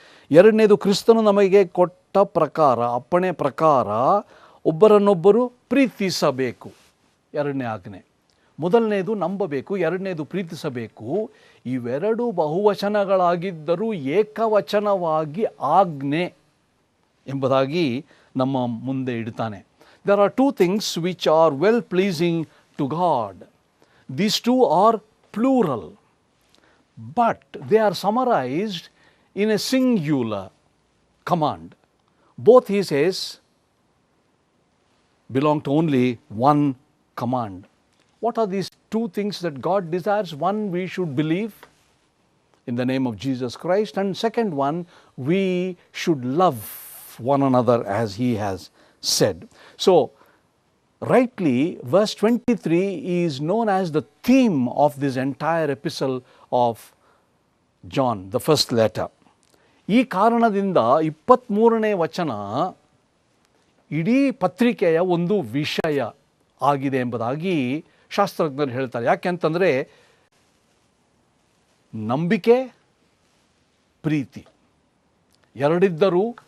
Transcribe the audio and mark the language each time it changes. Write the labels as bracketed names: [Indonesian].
[Kannada] 2ನೇದು, ಕ್ರಿಸ್ತನು ನಮಗೆ ಕೊಟ್ಟ ಪ್ರಕಾರ, ಅಪ್ಪಣೆ ಪ್ರಕಾರ ಒಬ್ಬರನ್ನೊಬ್ಬರು ಪ್ರೀತಿಸಬೇಕು. 2ನೇ ಆಜ್ಞೆ. ಮೊದಲನೇದು ನಂಬಬೇಕು, 2ನೇದು ಪ್ರೀತಿಸಬೇಕು. ಇವೆರಡು ಬಹುವಚನಗಳಾಗಿದ್ದರೂ ಏಕವಚನವಾಗಿ ಆಜ್ಞೆ ಎಂಬುದಾಗಿ ನಮ್ಮ ಮುಂದೆ ಇಡ್ತಾನೆ. [English] There are 2 things which are well pleasing to God. These 2 are plural, but they are summarized in a singular command. Both, he says, belong to only one command. What are these 2 things that God desires? One, we should believe in the name of Jesus Christ, and second one, we should love one another as he has said. So, rightly, verse 23 is known as the theme of this entire epistle of John, the first letter. [Kannada] ಈ ಕಾರಣದಿಂದ 23ನೇ ವಚನ ಇಡೀ ಪತ್ರಿಕೆಯ ಒಂದು ವಿಷಯ ಆಗಿದೆ ಎಂಬುದಾಗಿ ಶಾಸ್ತ್ರಜ್ಞರು ಹೇಳ್ತಾರೆ. ಯಾಕೆಂತಂದರೆ, ನಂಬಿಕೆ, ಪ್ರೀತಿ ಎರಡಿದ್ದರೂ